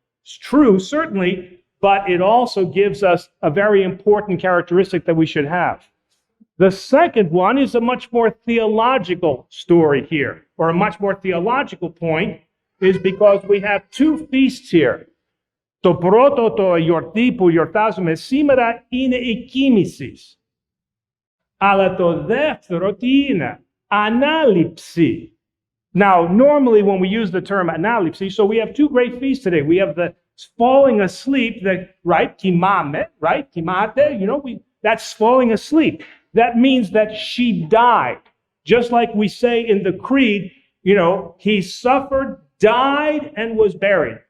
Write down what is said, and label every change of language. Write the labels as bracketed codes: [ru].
[en] It's true, certainly, but it also gives us a very important characteristic that we should have. The second one is a much more theological story here, or a much more theological point, is because we have 2 feasts here. [el] Το πρώτο το γιορτή που γιορτάζουμε σήμερα είναι η Kimesis. Αλλά το δεύτερο τι είναι? Ανάληψη. [en] Now, normally when we use the term ανάληψη, so we have 2 great feasts today. We have the falling asleep, right? Kimame, right? Kimate, that's falling asleep. That means that she died. Just like we say in the creed, he suffered, died, and was buried.